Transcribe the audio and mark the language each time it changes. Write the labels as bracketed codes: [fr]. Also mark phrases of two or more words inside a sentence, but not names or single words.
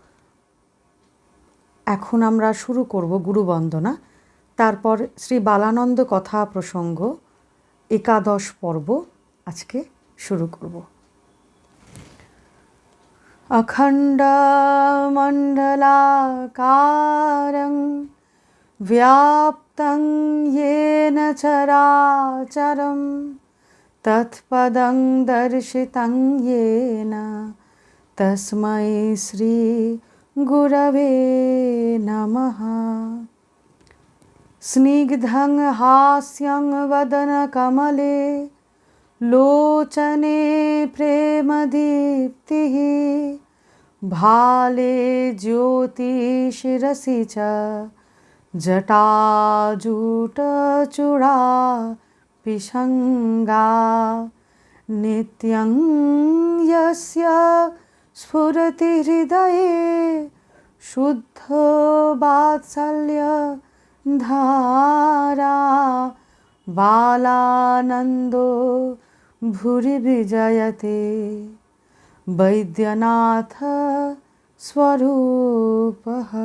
[bn] এখন আমরা শুরু করব গুরুবন্দনা, তারপর শ্রী বালানন্দ কথা প্রসঙ্গ একাদশ পর্ব আজকে শুরু করব। [sa] অখণ্ডমণ্ডলাকারং ব্যাপ্তং येन চরাচরম তৎপদং দর্শিতং येन তস্मै শ্রী গুরবে নমঃ। স্নিগ্ধং হাস্যং বদনকমলে লোচনে প্রেমদীপ্তিঃ ভালে জ্যোতিষিরসি চ জটাজূটচূড়া পিশঙ্গা নিত্যং যস্য স্ফুরতি হৃদয়ে শুদ্ধ বাৎসল্য ধারা বালানন্দো ভুরি বিজয়তে বৈদ্যনাথ স্বরূপঃ।